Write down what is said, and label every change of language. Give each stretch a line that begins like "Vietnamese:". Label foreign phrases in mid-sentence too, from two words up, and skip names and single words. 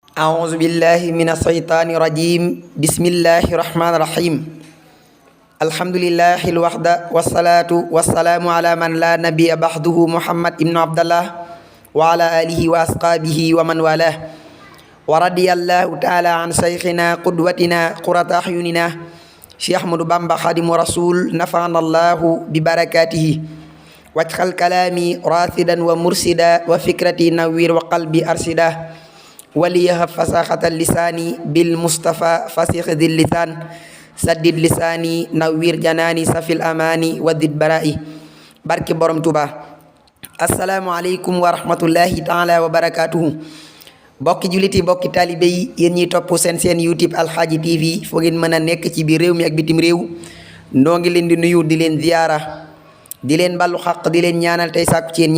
Arabic: أعوذ بالله من الشيطان الرجيم بسم الله الرحمن الرحيم الحمد لله الوحدة والصلاة والسلام على من لا نبي بعده محمد بن عبد الله وعلى آله وأصحابه ومن والاه ورضي الله تعالى عن شيخنا قدوتنا قرة أعيننا شيخ أحمد بامبا خادم رسول نفعنا الله ببركاته واجعل كلامي راشدا ومرشدا وفكرتي نوير وقلبي أرشدا وليهب فصاحة اللسان بالمصطفى فسيخ ذي اللسان سدد لساني نوير جناني سفي الأماني ودد برائي
Wolof: barke borom Tuuba
Arabic: السلام عليكم ورحمة الله تعالى وبركاته
Wolof: bokki juliti bokki taalibe yi yéen ñiy topp seen YouTube Alxaaji TV foo ngeen mën a nekk ci biir réew mi ak bitim réew noo ngi leen di nuyu di leen ziyaara di leen ballu xaq di leen ñaanal tey sàkku ci yéen